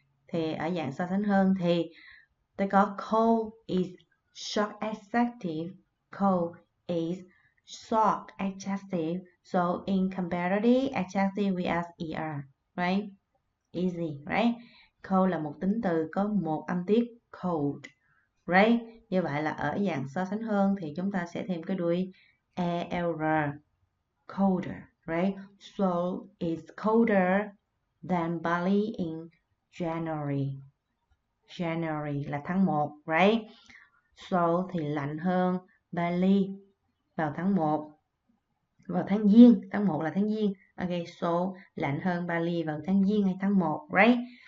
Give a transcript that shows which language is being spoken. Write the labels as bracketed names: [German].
[Vietnamese] Thì ở dạng so sánh hơn thì tôi có [English] cold is short adjective. Cold is short adjective. So in comparative adjective we add er, right? Easy, right? [Vietnamese] Cold là một tính từ có một âm tiết cold, right? Như vậy là ở dạng so sánh hơn thì chúng ta sẽ thêm cái đuôi er, colder, right? [English] So it's colder than Bali in January. [Vietnamese] January là tháng 1, right? So thì lạnh hơn Bali vào tháng 1, vào tháng Giêng, tháng 1 là tháng Giêng. Okay, so lạnh hơn Bali vào tháng Giêng hay tháng 1, right?